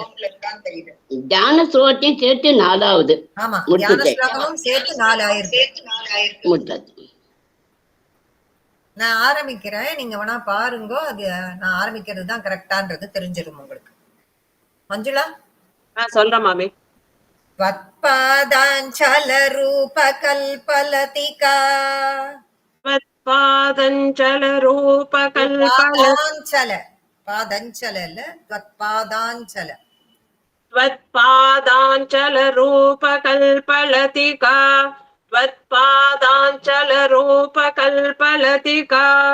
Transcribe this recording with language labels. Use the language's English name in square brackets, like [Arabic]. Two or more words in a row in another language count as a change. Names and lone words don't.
[Tamil] தியான ஸ்லோகத்தையும் சேர்த்து 4வது. ஆமா, தியான ஸ்லோகமும் சேர்த்து 4 ஆயிருக்கு. நான் ஆரம்பிக்கிறேன், நீங்க வேணா பாருங்க. அது நான் ஆரம்பிக்கிறது தான் கரெக்டான்றது தெரிஞ்சிடும் உங்களுக்கு. மஞ்சுளா சொல்றேன் மாமி. [Sanskrit] त्वत्पादाञ्चल रूपकल्पलतिका त्वत्पादाञ्चल रूपकल्पलतिका पादञ्चल இல்ல, त्वत्पादाञ्चल त्वत्पादाञ्चल रूपकल्पलतिका त्वत्पादाञ्चल रूपकल्पलतिका